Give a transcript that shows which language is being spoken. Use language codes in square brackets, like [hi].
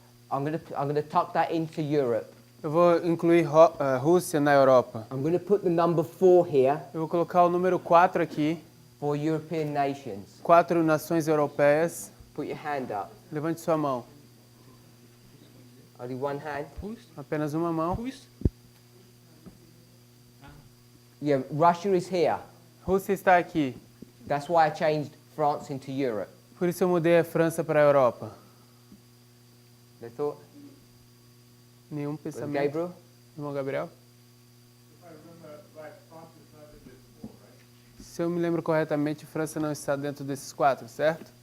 [en] I'm gonna tuck that into Europe. [pt] Eu vou incluir Rússia na Europa. [en] I'm gonna put the number 4 here [pt] Eu vou colocar o número 4 aqui. [en] for European nations. [pt] 4 nações europeias. [en] Put your hand up. [pt] Levante sua mão. [en] Only one hand. [pt] Apenas uma mão. [fr] Russe. [en] Yeah, Russia is here. [pt] Rússia está aqui. [en] That's why I changed France into Europe. [pt] Por isso eu mudei a França para a Europa. [en] They thought, [pt] Nenhum [en] Brother [pt] pensamento. [en] Gabriel? [pt] Irmão Gabriel? Se eu me lembro corretamente, França não está dentro desses 4, certo?